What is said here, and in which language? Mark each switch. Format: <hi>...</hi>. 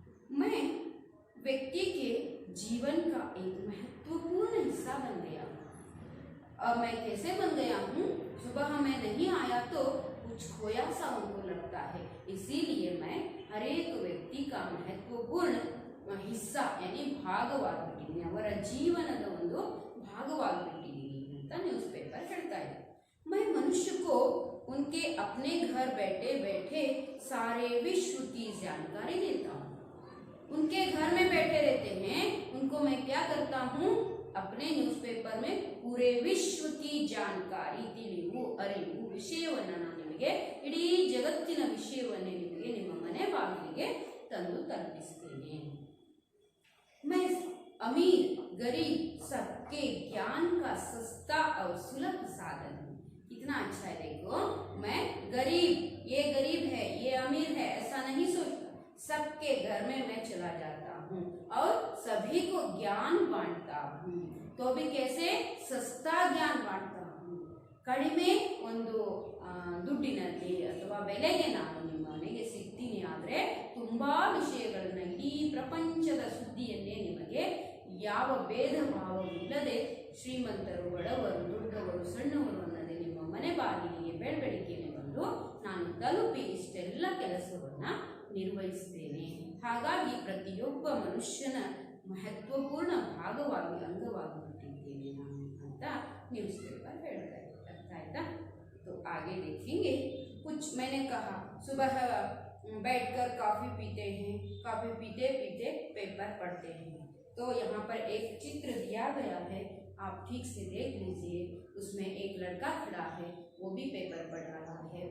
<hi>मैं व्यक्ति के जीवन का एक महत्वपूर्ण हिस्सा बन गया हूँ. अब मैं कैसे बन गया हूँ? सुबह मैं नहीं आया तो कुछ खोया सा उनको लगता है. इसीलिए मैं हर एक व्यक्ति का महत्वपूर्ण हिस्सा यानी</hi> <kn>ಭಾಗವಾಗಿದ್ದೀನಿ. ಅವರ ಜೀವನದ ಒಂದು ಭಾಗವಾಗಿಬಿಟ್ಟಿದ್ದೀನಿ ಅಂತ ನ್ಯೂಸ್ ಪೇಪರ್ ಹೇಳ್ತಾ ಇದೆ.</kn> <hi>मैं मनुष्य को उनके अपने घर बैठे बैठे सारे विश्व की जानकारी देता हूँ. उनके घर में बैठे रहते हैं उनको मैं क्या करता हूँ? अपने न्यूज़पेपर में पूरे विश्व की जानकारी</hi> <kn>ತಿಳಿವು ಅರಿವು ವಿಷಯವನ್ನು ನಾನು ನಿಮಗೆ ಇಡೀ ಜಗತ್ತಿನ ವಿಷಯವನ್ನೇ ನಿಮಗೆ ನಿಮ್ಮ ಮನೆ ಬಾಗಿಲಿಗೆ ತಂದು ತಲುಪಿಸ್ತೇನೆ.</kn> <hi>मैं अमीर गरीब सबके ज्ञान का सस्ता और सुलभ साधन हूँ. कितना अच्छा है देखो. मैं गरीब, ये गरीब है ये अमीर है ऐसा नहीं सोचता. सबके घर में मैं चला जाता हूँ और सभी को ज्ञान बांटता हूँ. तो भी कैसे? सस्ता ज्ञान बांटता हूँ.</hi> <kn>ಕಡಿಮೆ ಒಂದು ದುಡ್ಡಿನಲ್ಲಿ ಅಥವಾ ಬೆಲೆಗೆ ನಾನು ನಿಮ್ಮ ಮನೆಗೆ ಸಿಗ್ತೀನಿ. ಆದರೆ ತುಂಬಾ ವಿಷಯಗಳನ್ನು ಇಡೀ ಪ್ರಪಂಚದ ಸುದ್ದಿಯನ್ನೇ ನಿಮಗೆ ಯಾವ ಭೇದ ಭಾವವಿಲ್ಲದೆ ಶ್ರೀಮಂತರು ಬಡವರು ದೊಡ್ಡವರು ಸಣ್ಣವರು ಅನ್ನದೆ ನಿಮ್ಮ ಮನೆ ಬಾಗಿಲಿಗೆ ಬೆಳಬೆಳಗ್ಗೆನೆ ಬಂದು ನಾನು ತಲುಪಿ ಇಷ್ಟೆಲ್ಲ ಕೆಲಸವನ್ನು ನಿರ್ವಹಿಸ್ತೇನೆ. ಹಾಗಾಗಿ ಪ್ರತಿಯೊಬ್ಬ ಮನುಷ್ಯನ महत्वपूर्ण ಭಾಗವಾಗಿ ಅಂಗವಾಗಿಬಿಟ್ಟಿದ್ದೇನೆ ನಾನು ಅಂತ ನ್ಯೂಸ್ ಪೇಪರ್ ಹೇಳ್ತಾ ಇದೆ. ಅರ್ಥ ಆಯ್ತಾ?</kn> <hi>तो आगे देखेंगे. कुछ मैंने कहा सुबह बैठकर कॉफ़ी पीते हैं, कॉफ़ी पीते पीते पेपर पढ़ते हैं. तो यहाँ पर एक चित्र दिया गया है, आप ठीक से देख लीजिए. उसमें एक लड़का खड़ा है वो भी पेपर पढ़ रहा है.</hi>